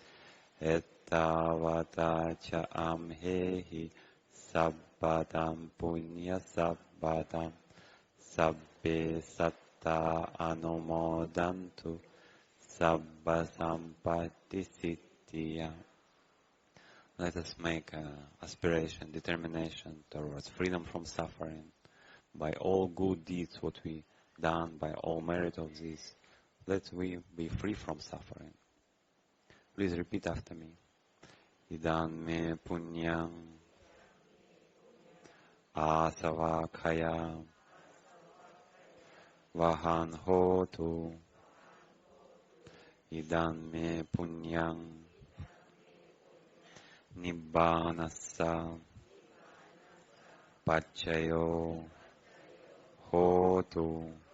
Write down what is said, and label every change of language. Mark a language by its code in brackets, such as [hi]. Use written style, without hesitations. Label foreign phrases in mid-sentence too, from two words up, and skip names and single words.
[pi] Ettavata cha amhehi sabbadam punya sabbadam sabbe satta anumodantu sabba sampatti siddhya. [en] Let us make an aspiration, determination towards freedom from suffering by all good deeds what we done, by all merit of this. Let we be free from suffering. Please repeat after me. [pi] Idam me punyam asavakaya vahan hotu. Idam me punyam nibbanassa pacchayo hotu.